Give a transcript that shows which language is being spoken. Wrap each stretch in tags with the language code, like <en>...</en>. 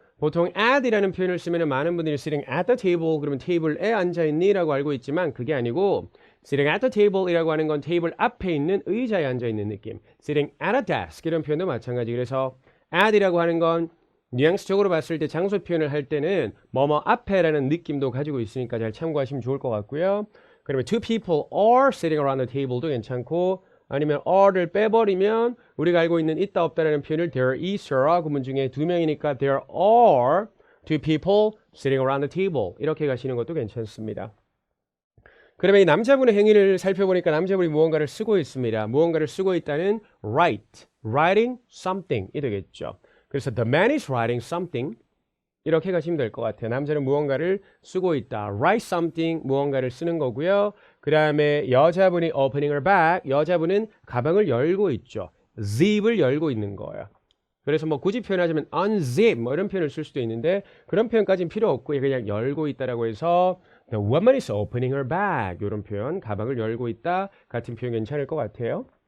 <ko>보통 at이라는 표현을 쓰면 많은 분들이</ko> <en>sitting at the table</en> <ko>그러면 테이블에 앉아있니? 라고 알고 있지만 그게 아니고</ko> <en>sitting at the table</en> <ko>이라고 하는 건 테이블 앞에 있는 의자에 앉아있는 느낌</ko> <en>sitting at a desk</en> <ko>이런 표현도 마찬가지 그래서 at이라고 하는 건 뉘앙스적으로 봤을 때 장소 표현을 할 때는 뭐뭐 앞에라는 느낌도 가지고 있으니까 잘 참고하시면 좋을 것 같고요. 그러면</ko> <en>two people are sitting around the table</en> <ko>도 괜찮고 아니면 are를 빼버리면 우리가 알고 있는 있다 없다라는 표현을 there is a 구문 중에 2명이니까</ko> <en>there are two people sitting around the table</en> <ko>이렇게 가시는 것도 괜찮습니다. 그러면 이 남자분의 행위를 살펴보니까 남자분이 무언가를 쓰고 있습니다. 무언가를 쓰고 있다는 writing something이 되겠죠. 그래서</ko> <en>the man is writing something</en> <ko>이렇게 가시면 될 것 같아요. 남자는 무언가를 쓰고 있다.</ko> <en>write something</en> <ko>무언가를 쓰는 거고요. 그 다음에 여자분이</ko> <en>opening her bag.</en> <ko>여자분은 가방을 열고 있죠. zip을 열고 있는 거예요. 그래서 뭐 굳이 표현하자면 unzip 뭐 이런 표현을 쓸 수도 있는데 그런 표현까지는 필요 없고 그냥 열고 있다라고 해서</ko> <en>the woman is opening her bag</en> <ko>이런 표현 가방을 열고 있다 같은 표현 괜찮을 것 같아요.</ko>